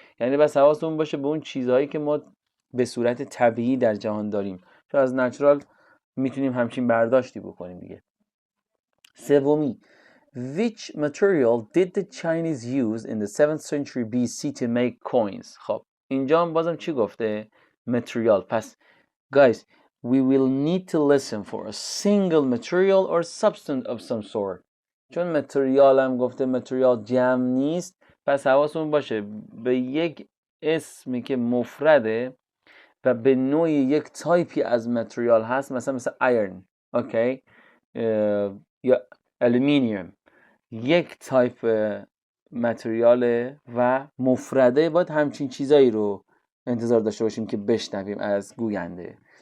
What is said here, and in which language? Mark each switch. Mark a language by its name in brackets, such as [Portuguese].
[Persian] یعنی بس حواستون باشه به اون چیزهایی که ما به صورت طبیعی در جهان داریم، چون از نچرال میتونیم همچین برداشتی بکنیم دیگه. 3. [English] Which material did the Chinese use in the 7th century BC to make coins؟ [Persian] خب اینجا هم بازم چی گفته؟ [English] material. پس guys, we will need to listen for a single material or substance of some sort. [Persian] چون متریال هم گفته متریال جمع نیست، پس حواسمون باشه به یک اسمی که مفرده و به نوعی یک تایپی از متریال هست، مثل ایرن، اوکی، یا الومینیوم، یک تایپ متریاله و مفرده، باید همچین چیزایی رو انتظار داشته باشیم که بشنویم از گوینده.